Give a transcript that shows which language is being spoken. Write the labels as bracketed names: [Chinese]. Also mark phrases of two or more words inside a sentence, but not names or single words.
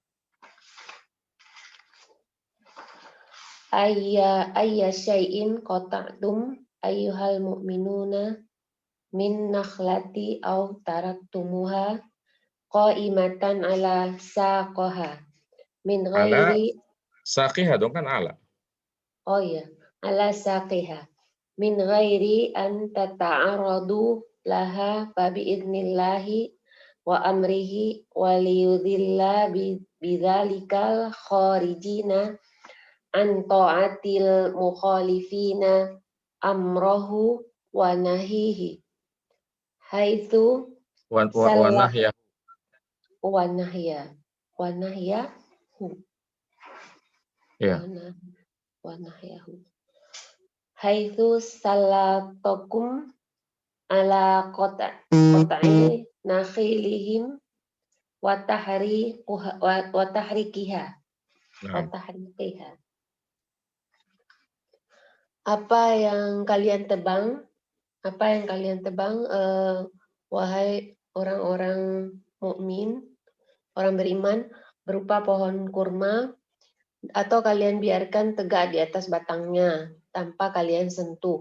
[Arabic] أي شيء قطعتم أيها المؤمنون من نخلة أو تركتموها قائمة على ساقها من غير [Indonesian] saqiha dong kan ala. [Arabic] Oh iya, على ساقها من غير أن تتعرضوا لها فبإذن الله وأمره وليذل بذلك الخارجين عن طاعة المخالفين أمره ونهيه حيث ونهيه. [Indonesian] Iya. [Arabic] ونهيه حيث سلطكم على قطع نخيلهم وتحريقها. [Indonesian] Apa yang kalian tebang? Wahai orang-orang mukmin, orang beriman, berupa pohon kurma, atau kalian biarkan tegak di atas batangnya tanpa kalian sentuh.